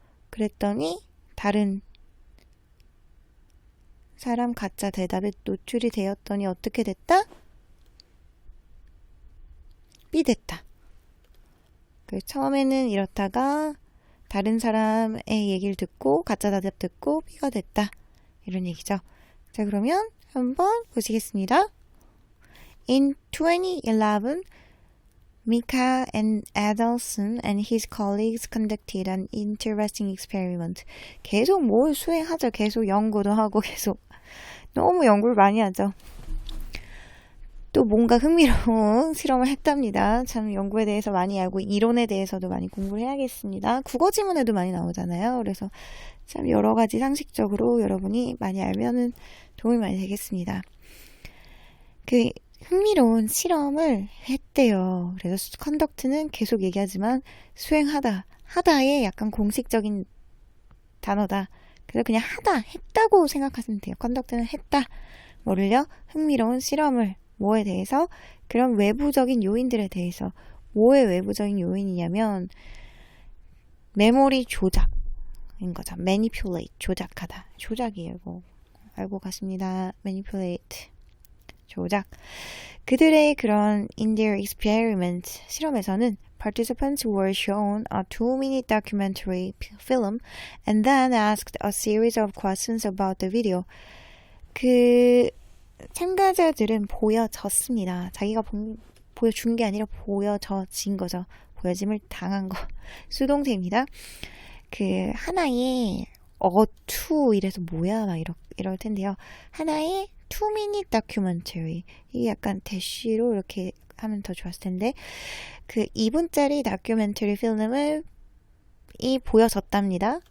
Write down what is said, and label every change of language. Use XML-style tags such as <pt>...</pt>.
<ko>그랬더니 다른 사람 가짜 대답에 노출이 되었더니 어떻게 됐다? B 됐다. 처음에는 이렇다가 다른 사람의 얘기를 듣고 가짜 대답 듣고 B가 됐다. 이런 얘기죠. 자, 그러면 한번 보시겠습니다.</ko> <en>In 2011, Mika and Adelson and his colleagues conducted an interesting experiment.</en> <ko>계속 뭘 수행하죠. 계속 연구도 하고 계속 너무 연구를 많이 하죠. 또 뭔가 흥미로운 실험을 했답니다. 참 연구에 대해서 많이 알고 이론에 대해서도 많이 공부를 해야겠습니다. 국어 지문에도 많이 나오잖아요. 그래서 참 여러 가지 상식적으로 여러분이 많이 알면은 도움이 많이 되겠습니다. 그 흥미로운 실험을 했대요. 그래서 컨덕트는 계속 얘기하지만 하다의 약간 공식적인 단어다. 그래서 그냥 했다고 생각하시면 돼요. 컨덕트는 했다. 뭐를요? 흥미로운 실험을. 뭐에 대해서? 그런 외부적인 요인들에 대해서. 뭐의 외부적인 요인이냐면 메모리 조작인 거죠. manipulate, 조작하다. 조작이에요. 이거 알고 가십니다. manipulate, 조작. 그들의 그런</ko> <en>in their experiment,</en> <ko>실험에서는</ko> <en>participants were shown a 2-minute documentary film and then asked a series of questions about the video.</en> <ko>그 참가자들은 보여졌습니다. 자기가 보여준 게 아니라 보여진 거죠. 보여짐을 당한 거. 수동태입니다. 그 하나의 이래서 뭐야 막 이럴 텐데요. 하나의 2-minute documentary. 이게 약간 대쉬로 이렇게 하면 더 좋았을 텐데 그 2분짜리 다큐멘터리 필름을 보여졌답니다.</ko>